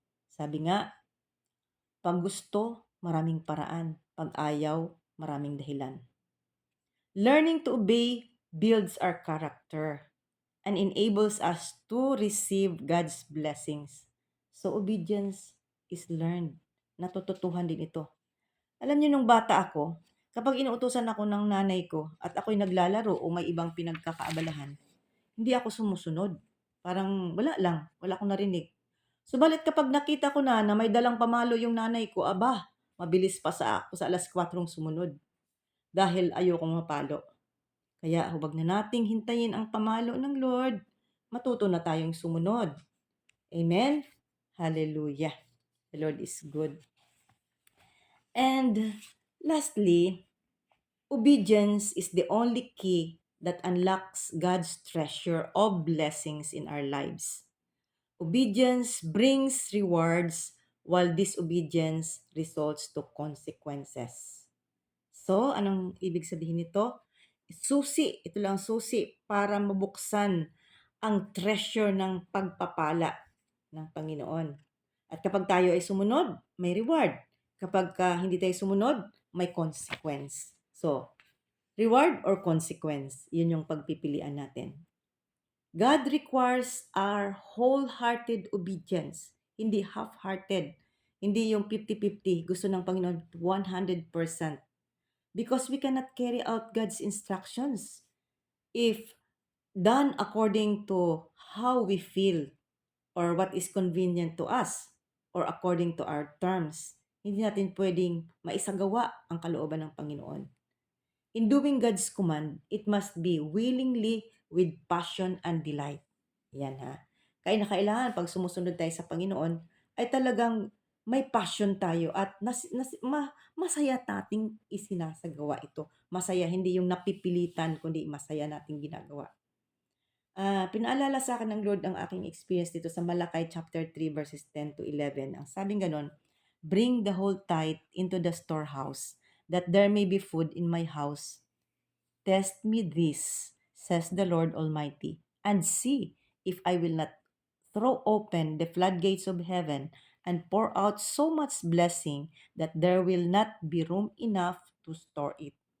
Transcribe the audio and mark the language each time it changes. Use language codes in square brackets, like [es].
[tl] Sabi nga, pag gusto, maraming paraan. Pag ayaw, maraming dahilan. [en] Learning to obey builds our character and enables us to receive God's blessings. So obedience is learned. [tl] Natututuhan din ito. Alam niyo nung bata ako, kapag inuutusan ako ng nanay ko at ako'y naglalaro o may ibang pinagkakaabalahan, hindi ako sumusunod. Parang wala lang, wala akong narinig. Subalit kapag nakita ko na may dalang pamalo yung nanay ko, aba, mabilis pa sa ako sa 4:00 sumunod dahil ayokong mapalo. Kaya huwag na nating hintayin ang pamalo ng Lord. Matuto na tayong sumunod. Amen? Hallelujah. [en] The Lord is good. And lastly, obedience is the only key that unlocks God's treasure of blessings in our lives. Obedience brings rewards while disobedience results to consequences. [tl] So, anong ibig sabihin nito? Susi, ito lang susi para mabuksan ang treasure ng pagpapala ng Panginoon. At kapag tayo ay sumunod, may reward. Kapag hindi tayo sumunod, may consequence. So, reward or consequence, yun yung pagpipilian natin. [en] God requires our wholehearted obedience, [tl] hindi half-hearted. Hindi yung 50-50, gusto ng Panginoon 100%. [en] Because we cannot carry out God's instructions if done according to how we feel or what is convenient to us or according to our terms. [tl] Hindi natin pwedeng maisagawa ang kalooban ng Panginoon. [en] In doing God's command, it must be willingly with passion and delight. [tl] Yan ha. Kaya na kailangan pag sumusunod tayo sa Panginoon, ay talagang may passion tayo at masaya nating isinasagawa ito. Masaya, hindi yung napipilitan, kundi masaya nating ginagawa. Pinaalala sa akin ng Lord ang aking experience dito sa Malakay chapter 3 verses 10 to 11. Ang sabing ganon, [en] bring the whole tithe into the storehouse, that there may be food in my house. Test me this, says the Lord Almighty, and see if I will not throw open the floodgates of heaven and pour out so much blessing that there will not be room enough to store it.